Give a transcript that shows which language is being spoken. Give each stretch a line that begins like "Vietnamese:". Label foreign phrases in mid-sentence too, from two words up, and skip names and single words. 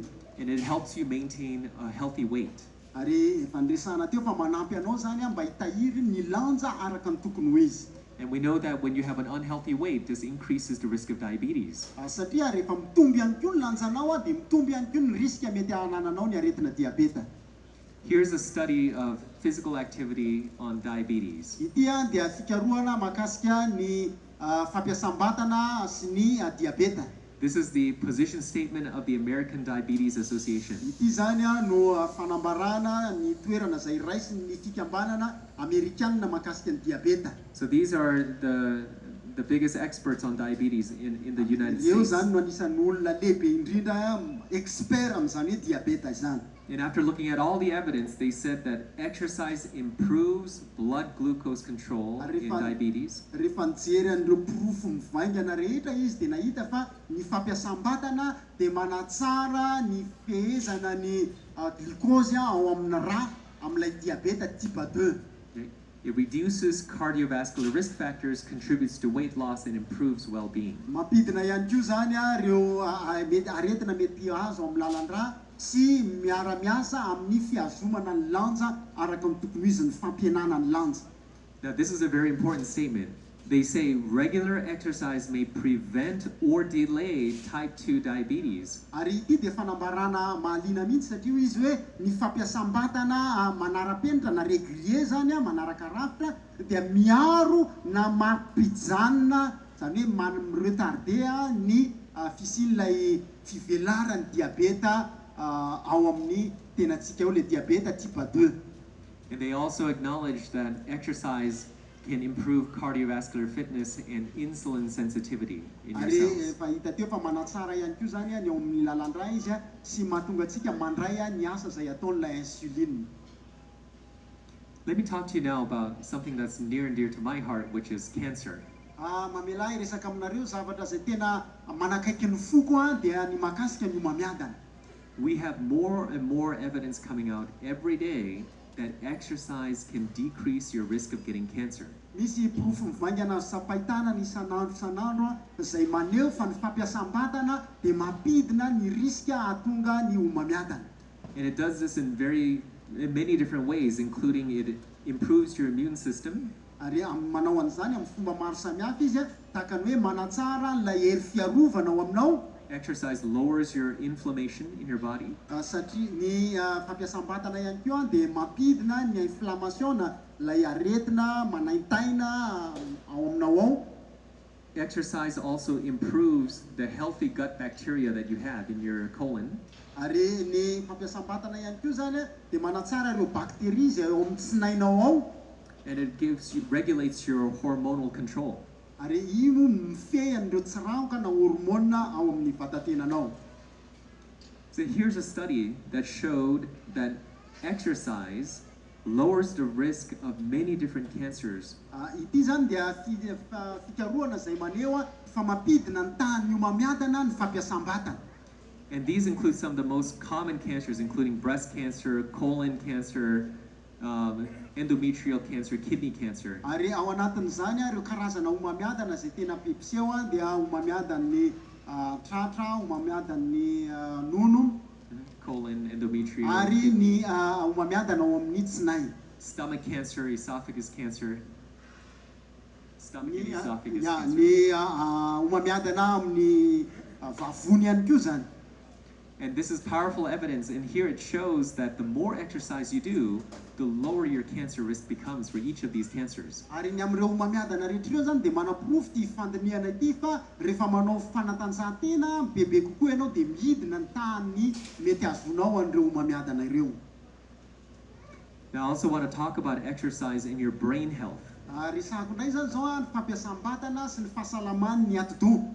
English: And it helps you maintain a healthy weight.
Malagasy: Ary efa ndresana teo fa manampy anao zany mba hitahiry ny lanja araka ny tokony ho izy.
English: And we know that when you have an unhealthy weight, this increases the risk of diabetes.
Malagasy: Satria rehefa mitomby ihany koa ny lanjanao dia mitomby ihany koa ny riska mety hanananao ny aretina diabeta.
English: Here's a study of physical activity on diabetes.
Malagasy: Ity dia fikarohana mahakasika ny fampiasam-batana sy ny diabeta.
English: This is the position statement of the American Diabetes Association.
Malagasy: Ity zany no fanambarana ny toerana izay raisiny ny fikambanana Amerikanina mahakasika ny diabeta.
English: So these are the biggest experts on diabetes in the United
Malagasy: Eo
English: States.
Malagasy: zany no anisan'ny olona lehibe indrindra expert amin'izany hoe diabeta izany.
English: And after looking at all the evidence, they said that exercise improves blood glucose control in diabetes.
Malagasy: Rehefa nijery an'ireo porofo mivaingana rehetra izy dia nahita fa ny fampiasam-batana dia manatsara ny fehezana ny glucose ao amin'ny ra amin'ilay diabeta type 2.
English: Okay? It reduces cardiovascular risk factors, contributes to weight loss, and improves well-being.
Malagasy: Mampidina ihany koa zany ireo aretina mety azo amin'ny lalan-dra sy miara-miasa amin'ny fiazomana ny lanja araka ny tokony izy ny fampihenana ny lanja.
English: Now, this is a very important statement. They say regular exercise may prevent or delay type 2 diabetes.
Malagasy: Ary ity dia fanambarana mahaliana mihitsy satria izy hoe ny fampiasam-batana manara-penitra na régulier zany manaraka rafitra dia miaro na mampijanona zany hoe retarder ny fisian'ilay fivelaran'ny diabeta ao amin'ny tenantsika eo le diabeta type 2.
English: And they also acknowledge that exercise can improve cardiovascular fitness and insulin sensitivity in your
Malagasy: Ary
English: cells.
Malagasy: efa hita teo fa manatsara ihany koa zany ny ao amin'ny lalan-dra izy sy mahatonga antsika mandray ny asa izay ataon'ilay insuline.
English: Let me talk to you now about something that's near and dear to my heart, which is cancer.
Malagasy: Mamelahy resaka aminareo zavatra izay tena manakaiky ny foko dia ny mahakasika ny homamiadana.
English: We have more and more evidence coming out every day that exercise can decrease your risk of getting cancer.
Malagasy: Misy porofo mivaingana sapahitana ny isanandro izay maneho fa ny fampiasam-batana dia mampidina ny riska hahatonga ny homamiadana.
English: And it does this in many different ways, including it improves your immune system.
Malagasy: Ary manao an'izany amin'ny fomba maro samihafa izy tahaka ny hoe manatsara ilay hery fiarovana ao aminao.
English: exercise lowers your inflammation in your body.
Malagasy: Satria ny fampiasam-batana ihany koa dia mampidina ny inflammation lay aretina manaintaina ao aminao ao.
English: Exercise also improves the healthy gut bacteria that you have in your colon.
Malagasy: Ary ny fampiasam-batana ihany koa zany dia manatsara ireo bakteria izay ao amin'ny tsinainao ao.
English: And it regulates your hormonal control.
Malagasy: Ary io mifehy an'ireo tsiranoka na hormona ao amin'ny vatatenanao.
English: So here's a study that showed that exercise lowers the risk of many different cancers.
Malagasy: Ity zany dia fikarohana izay maneho fa mampidina ny tahan'ny homamiadana ny fampiasam-batana.
English: And these include some of the most common cancers, including breast cancer, colon cancer, endometrial cancer, kidney cancer.
Malagasy: Ary ao anatin'izany ireo karazana homamiadana izay tena ampipiseho dia homamiadan'ny tratra, homamiadan'ny nono,
English: colon, endometrial,
Malagasy: ary ny homamiadana ao amin'ny tsinay.
English: stomach cancer, esophagus cancer. Stomach and esophagus
Malagasy: Ny
English: cancer.
Malagasy: homamiadana amin'ny vavony ihany koa zany.
English: And this is powerful evidence, and here it shows that the more exercise you do, the lower your cancer risk becomes for each of these cancers.
Malagasy: Ary ny amin'ireo homamiadana rehetra ireo zany dia manaporofo ty fandinihana ity fa rehefa manao fanatanjahantena bebe kokoa ianao dia midina ny tahan'ny mety azonao an'ireo homamiadana ireo.
English: Now I also want to talk about exercise in your brain health.
Malagasy: Resahako indray zany zao ny fampiasam-batana sy ny fahasalaman'ny ati-doha.